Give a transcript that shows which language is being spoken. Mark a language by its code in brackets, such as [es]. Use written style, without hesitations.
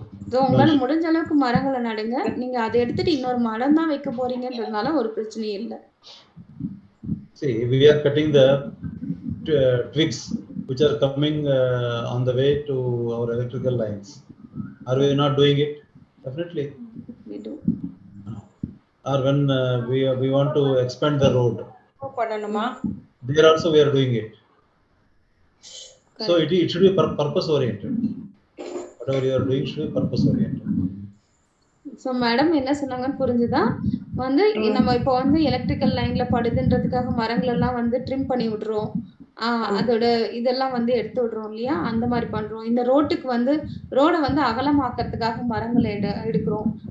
[ta] So உங்களால முடிஞ்ச அளவுக்கு மரங்களை நடுங்க. நீங்க அதை எடுத்துட்டு இன்னொரு மரம் தான் வைக்க போறீங்கன்றதுனால ஒரு பிரச்சனையும் இல்லை. [en] See, we are cutting the twigs which are coming on the way to our electrical lines. Are we not doing it? Definitely we do. Or when we want to expand the road, there also we are doing it. So it should be purpose oriented. Whatever you are doing should be purpose oriented. [ta] So madam என்ன சொன்னாங்கன்னு புரிஞ்சுதா? நம்ம இப்போ electrical லைன்ல படுதுன்றதுக்காக மரங்கள் எல்லாம் trim பண்ணி விடுறோம். அதோட இதெல்லாம் எடுத்து விடுறோம் இல்லையா? அந்த மாதிரி பண்றோம். இந்த ரோட்டுக்கு ரோட அகலமாக்குறதுக்காக மரங்களை எடுக்கிறோம்.